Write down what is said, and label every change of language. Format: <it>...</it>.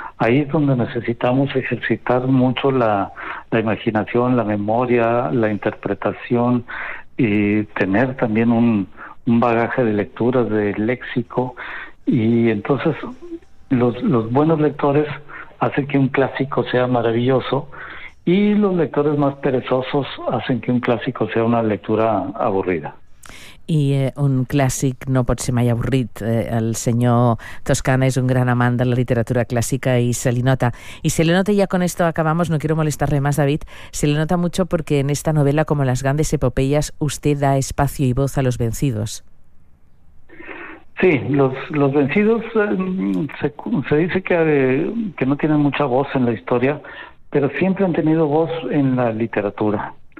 <es>Ahí es donde necesitamos ejercitar mucho la imaginación, la memoria, la interpretación y tener también un bagaje de lecturas, de léxico. Y entonces los buenos lectores hacen que un clásico sea maravilloso y los lectores más perezosos hacen que un clásico sea una lectura aburrida.</es> <ca>I un clàssic no pot ser mai avorrit. El senyor Toscana és un gran amant de la literatura clàssica i se li nota. I se li nota,</ca> <es>ya con esto acabamos, no quiero molestarle más, David, se le nota mucho porque en esta novela, como las grandes epopeyas, usted da espacio y voz a los vencidos. Sí, los vencidos se dice que no tienen mucha voz en la historia, pero siempre han tenido voz en la literatura.</es>